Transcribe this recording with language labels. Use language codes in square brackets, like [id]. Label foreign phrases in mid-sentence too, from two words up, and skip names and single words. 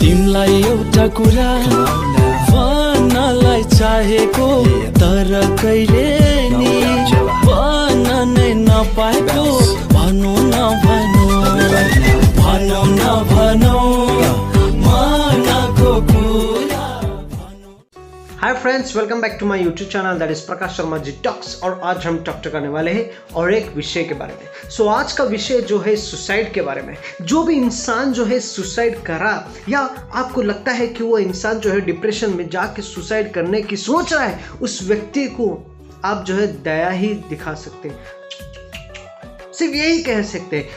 [ne] तिमीलाई एउटा कुरा भन्नलाई चाहेको तर कहिले नि भन्न नै नपाएको भनौ न भनौ मनको कुरा। [en] Hi friends, welcome back to my YouTube channel that is प्रकाश शर्मा जी talks। [hi] और आज हम टॉक करने वाले हैं और एक विषय के बारे में। सो आज का विषय जो है सुसाइड के बारे में। जो भी इंसान जो है सुसाइड करा या आपको लगता है कि वो इंसान जो है डिप्रेशन में जाके सुसाइड करने की सोच रहा है, उस व्यक्ति को आप जो है दया ही दिखा सकते हैं, सिर्फ यही कह सकते हैं।